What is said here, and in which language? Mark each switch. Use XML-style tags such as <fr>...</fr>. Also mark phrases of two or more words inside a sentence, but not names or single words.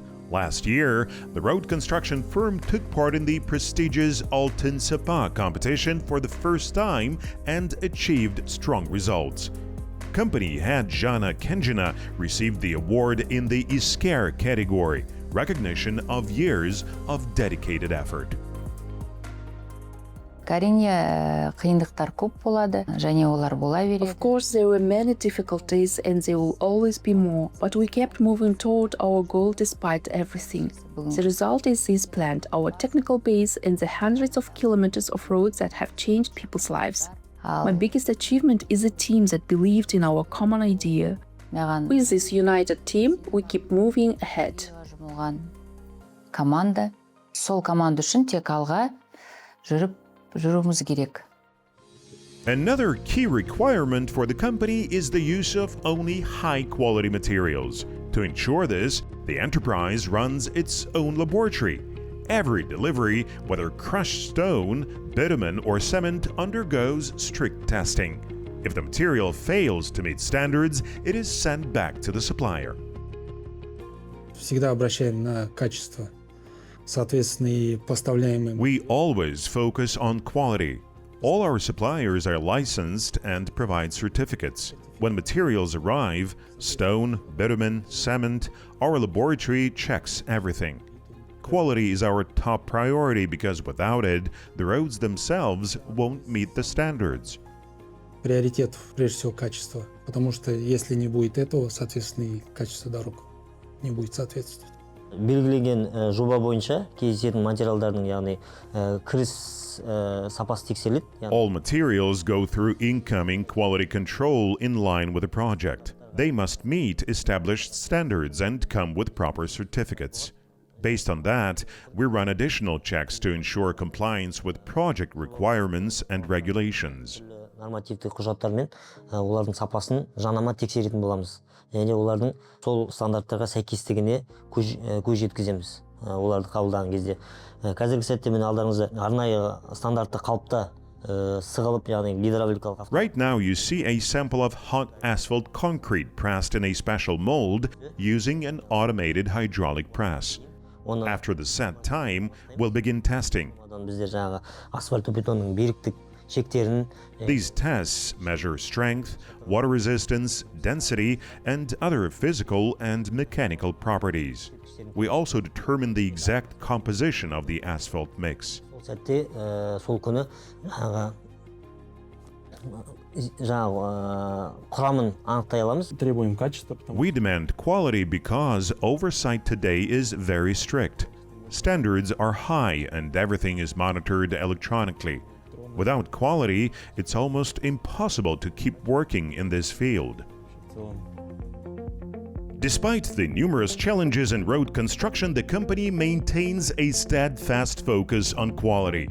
<en>Last year, the road construction firm took part in the prestigious Altın Sapa competition for the first time and achieved strong results. Company head Zhanna Tazhgul received the award in the İsker category, recognition of years of dedicated effort.</en> <kk>Әрине, қиындықтар көп болады, және олар бола береді.</kk> <en>Of course, there were many difficulties and there will always be more, but we kept moving toward our goal despite everything. The result is this plant, our technical base, and the hundreds of kilometers of roads that have changed people's lives. My biggest achievement is a team that believed in our common idea. With this united team, we keep moving ahead.</en> <kk>Команда, сол команда үшін тек алға жүруіміз керек.</kk> <en>Another key requirement for the company is the use of only high-quality materials. To ensure this, the enterprise runs its own laboratory. Every delivery, whether crushed stone, bitumen, or cement, undergoes strict testing. If the material fails to meet standards, it is sent back to the supplier.</en> <ru>Всегда обращаем на качество. Соответственно, и поставляемые.</ru> <en>We always focus on quality. All our suppliers are licensed and provide certificates. When materials arrive, stone, bitumen, cement, our laboratory checks everything. Quality is our top priority because without it, the roads themselves won't meet the standards.</en> <ru>Приоритет, прежде всего, качество. Потому что если не будет этого, соответственно, и качество дорог не будет соответствовать.</ru> <kk>Белгіленген жоба бойынша кездесетін материалдардың, яғни кіріс сапасы тексеріледі.</kk> <en>All materials go through incoming quality control in line with the project. They must meet established standards and come with proper certificates. Based on that, we run additional checks to ensure compliance with project requirements and regulations.</en> <kk>Нормативтік құжаттармен олардың сапасын жанама тексеретін боламыз. Және олардың сол стандарттарға сәйкестігіне көз жеткіземіз. Оларды қабылдаған кезде. Қазіргі сәтте мен алдарыңызда арнайы стандартты қалыпта сығылып, яғни гидравликалық.</kk> <en>Right now you see a sample of hot asphalt concrete pressed in a special mold using an automated hydraulic press. After the set time, we'll begin testing. Біздер жаңағы асфальт бетонның беріктік шектерін. These tests measure strength, water resistance, density, and other physical and mechanical properties. We also determine the exact composition of the asphalt mix.</en> <kk>Сәтте сол күні құрамын анықтай аламыз.</kk> <ru>Требуем качества.</ru> <en>We demand quality because oversight today is very strict. Standards are high and everything is monitored electronically. Without quality, it's almost impossible to keep working in this field. Despite the numerous challenges in road construction, the company maintains a steadfast focus on quality.</en>